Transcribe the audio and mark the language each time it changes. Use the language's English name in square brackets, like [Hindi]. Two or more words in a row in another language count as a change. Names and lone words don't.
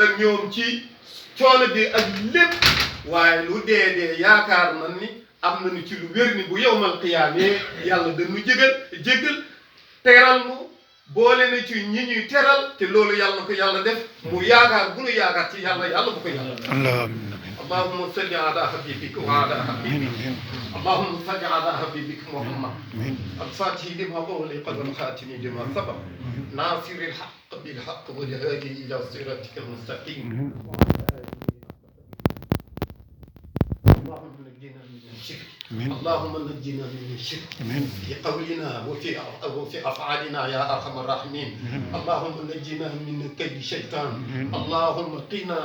[Wolof] ak ñoom ci coono bi ak lépp waaye lu dee yaakaar nañ ni am nañu ci lu wér ni bu yowmal qiyaamee yàlla dañu jégal teral nu boole na ci ñi ñuy teral te loolu yàlla ko yàlla def mu yaakaar bu nu yaakaar ci yàlla bu ko yàlla [Arabic] اللهم صل على حبيبك وعلى حبيبك اللهم صل على حبيبك محمد الفاتح لما أغلق والخاتم لما سبق ناصر الحق بالحق والهادي إلى صراطك المستقيم اللهم نجينا من الشرك اللهم نجينا من الشرك في قولنا وفي أفعالنا يا أرحم الراحمين اللهم نجينا من كيد الشيطان اللهم قنا